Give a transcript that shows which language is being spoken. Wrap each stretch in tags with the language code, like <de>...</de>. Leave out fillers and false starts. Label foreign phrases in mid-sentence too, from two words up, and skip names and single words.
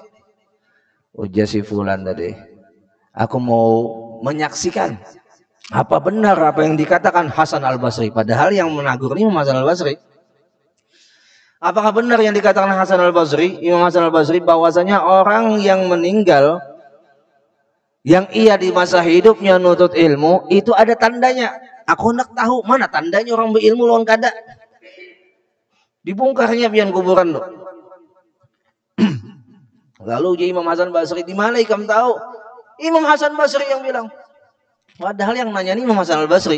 <id>Ujar si Fulan tadi, aku mau menyaksikan apa benar apa yang dikatakan Hasan Al-Basri. Padahal yang menagur ini Imam Hasan Al-Basri. Apakah benar yang dikatakan Hasan Al-Basri, Imam Hasan Al-Basri, bahwasanya orang yang meninggal yang ia di masa hidupnya nutut ilmu itu ada tandanya.</id> <bjn>Aku hendak tahu mana tandanya orang berilmu lawan kada. Dibongkarnya pian kuburan loh. Lalu Imam Hasan Basri, di mana ikam tahu?</bjn> <id>Imam Hasan Basri yang bilang. Padahal yang nanya ini Imam Hasan Al-Basri.</id>